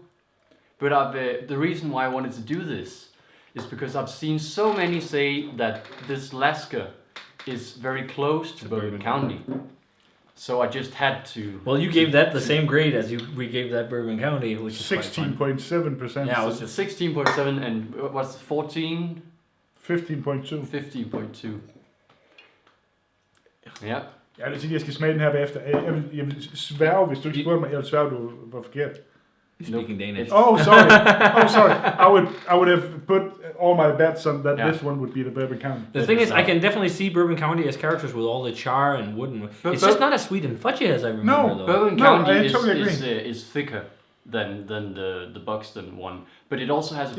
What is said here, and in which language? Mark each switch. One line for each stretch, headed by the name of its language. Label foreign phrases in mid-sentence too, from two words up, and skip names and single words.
English: But the reason why I wanted to do this is because I've seen so many say that this Lasker is very close to Bourbon Bourbon County. So I just had to. Well, you gave that the same grade as we gave that Bourbon County, which is quite fun. 16.7%. Yeah, I was So 16.7 and what's 14? 15.2. 15.2.
Danish: Ja. Ja, det siger, jeg skal smage den her bagefter. Jeg vil sværge, hvis du ikke spurgte mig, jeg vil sværge, du var forkert.
English: Speaking Danish. Oh, sorry. I would have put all my bets on that Yeah. this one would be the Bourbon County. The thing is, I can definitely see Bourbon County as characters with all the char and wood. And But- it's just not as sweet and fudgy as I remember, No, though. Bourbon No, County I totally is thicker than the Buxton one, but it also has a bit